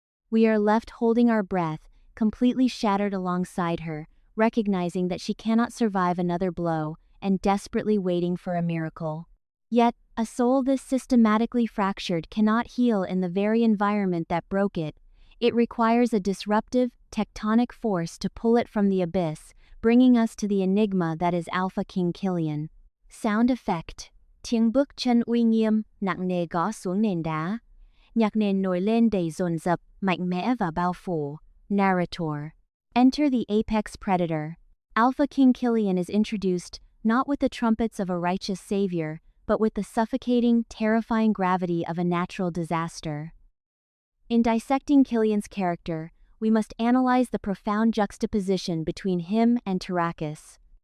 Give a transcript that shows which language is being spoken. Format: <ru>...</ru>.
<en>We are left holding our breath, completely shattered alongside her, recognizing that she cannot survive another blow, and desperately waiting for a miracle. Yet, a soul this systematically fractured cannot heal in the very environment that broke it. It requires a disruptive, tectonic force to pull it from the abyss, bringing us to the enigma that is Alpha King Killian. Sound effect.</en> <vi>Tiếng bước chân uy nghiêm, nặng nề gõ xuống nền đá. Nhạc nền nổi lên đầy dồn dập, mạnh mẽ và bao phủ.</vi> <en>Narrator. Enter the apex predator. Alpha King Killian is introduced not with the trumpets of a righteous savior, but with the suffocating, terrifying gravity of a natural disaster. In dissecting Killian's character, we must analyze the profound juxtaposition between him and Terrakus.</en>